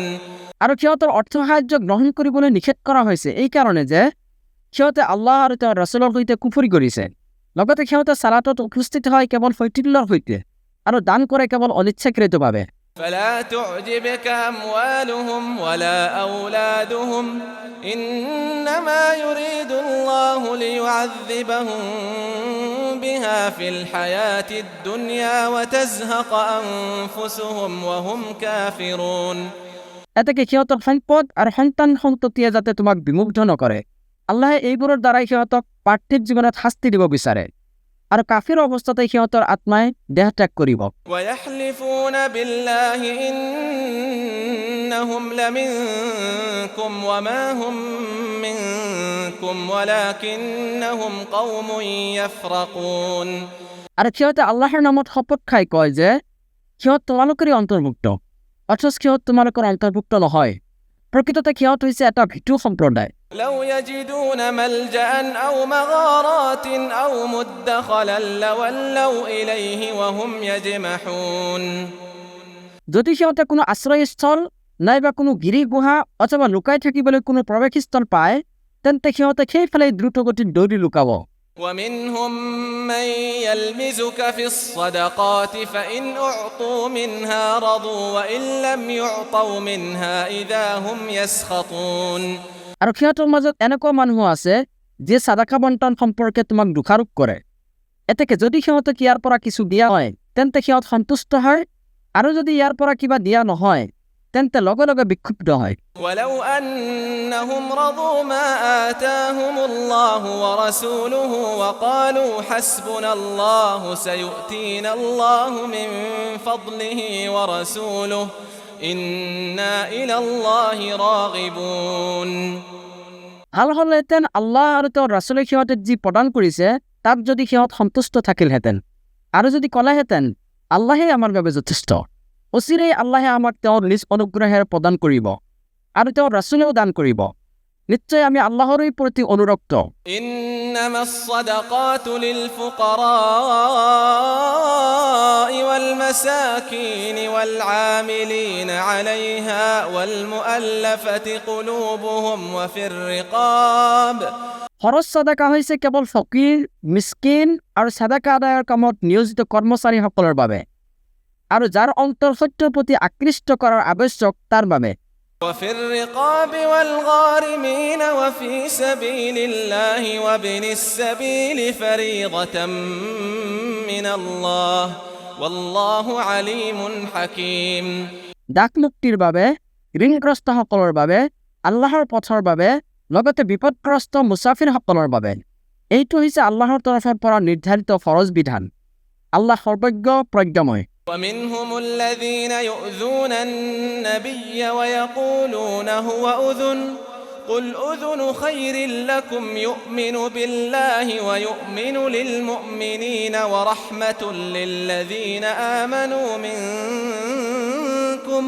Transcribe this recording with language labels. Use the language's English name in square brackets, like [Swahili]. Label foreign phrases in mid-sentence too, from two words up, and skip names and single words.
[Assamese] আৰু সিহঁতৰ অৰ্থ সাহায্য গ্ৰহণ কৰিবলৈ নিষেধ কৰা হৈছে এই কাৰণে যে সিহঁতে আল্লাহ আৰু তেওঁৰ ৰাছুলৰ সৈতে কুফৰি কৰিছে। লগতে সিহঁতে সালাতত উপস্থিত হয় কেৱল শৈথিল্যৰ সৈতে আৰু দান কৰে কেৱল অনিচ্ছাকৃতভাৱে। [Arabic] فلا تعجبك أموالهم ولا أولادهم إنما يريد الله ليعذبهم بها في الحياة الدنيا وتزهق أنفسهم وهم كافرون [Assamese] এতেকে সিহঁতৰ সম্পদ আৰু সন্তান সন্ততিয়ে যাতে তোমাক বিমুগ্ধ নকৰে আল্লাহে এইবোৰৰ দ্বাৰাই সিহঁতক পাৰ্থিৱ জীৱনত শাস্তি দিব বিচাৰে আৰু কাফিৰ অৱস্থাতে সিহঁতৰ আত্মাই দেহ ত্যাগ কৰিব [Arabic] ويحلفون بالله إنهم لمنكم وما هم منكم ولكنهم قوم يفرقون [Assamese] আৰু সিহঁতে আল্লাহৰ নামত শপত খাই কয় যে সিহঁত তোমালোকৰে অন্তৰ্ভুক্ত অথচ সিহঁত তোমালোকৰ অন্তৰ্ভুক্ত নহয় প্ৰকৃততে সিহঁত হৈছে এটা ভিতু সম্প্ৰদায় [Arabic] لو يجدون ملجأ أو مغارات أو مدخلا لولوا إليه وهم يجمحون [Assamese] যদি সিহঁতে কোনো আশ্ৰয়স্থল নাইবা কোনো গিৰি গুহা অথবা লুকাই থাকিবলৈ কোনো প্ৰৱেশস্থল পায় তেন্তে সিহঁতে সেইফালে দ্ৰুতগতিত দৌৰি লুকাব [Arabic] ومنهم من يلمزك في الصدقات فإن أعطوا منها رضوا وإن لم يعطوا منها إذا هم يسخطون [Assamese] আৰু সিহঁতৰ মাজত এনেকুৱা মানুহ আছে যিয়ে সাদাকা বণ্টন সম্পৰ্কে তোমাক দোষাৰোপ কৰে এতেকে যদি সিহঁতক ইয়াৰ পৰা কিছু দিয়া হয় তেন্তে সিহঁত সন্তুষ্ট হয় আৰু যদি ইয়াৰ পৰা কিবা দিয়া নহয় তেন্তে লগে লগে বিক্ষুব্ধ হয় [Arabic] ولو أنهم رضوا ما آتاهم الله ورسوله وقالوا حسبنا الله سيؤتينا الله من فضله ورسوله إنا إلى الله راغبون [Assamese] ভাল হ'লহেঁতেন আল্লাহ আৰু তেওঁৰ ৰাছুলে সিহঁতক যি প্ৰদান কৰিছে তাত যদি সিহঁত সন্তুষ্ট থাকিলহেঁতেন আৰু যদি ক'লেহেঁতেন আল্লাহে আমাৰ বাবে যথেষ্ট অচিৰেই আল্লাহে আমাক তেওঁৰ নিজ অনুগ্ৰহেৰে প্ৰদান কৰিব আৰু তেওঁৰ ৰাছুলেও দান কৰিব নিশ্চয় আমি আল্লাহৰেই প্ৰতি অনুৰক্ত [Arabic] إنما الصدقات للفقراء والمساكين والعاملين عليها والمؤلفة قلوبهم وفي الرقاب [Assamese] খৰচ সাদাকা হৈছে কেৱল ফকীৰ মিস্কিন আৰু সাদাকা আদায়ৰ কামত নিয়োজিত কৰ্মচাৰীসকলৰ বাবে আৰু যাৰ অন্তৰ সত্যৰ প্ৰতি আকৃষ্ট কৰাৰ আৱশ্যক তাৰ বাবে [Arabic] وفي الرقاب والغارمين وفي سبيل الله وابن السبيل فريضة من الله والله عليم حكيم [Assamese] ডাক মুক্তিৰ বাবে ঋণগ্ৰস্তসকলৰ বাবে আল্লাহৰ পথৰ বাবে লগতে বিপদগ্ৰস্ত মুছাফিৰসকলৰ বাবে এইটো হৈছে আল্লাহৰ তৰফৰ পৰা নিৰ্ধাৰিত ফৰজ বিধান আল্লাহ সৰ্বজ্ঞ প্ৰজ্ঞাময় [Arabic] ومنهم الذين يؤذون النبي ويقولون هو أذن قل أذن خير لكم يؤمن بالله ويؤمن للمؤمنين ورحمة للذين آمنوا منكم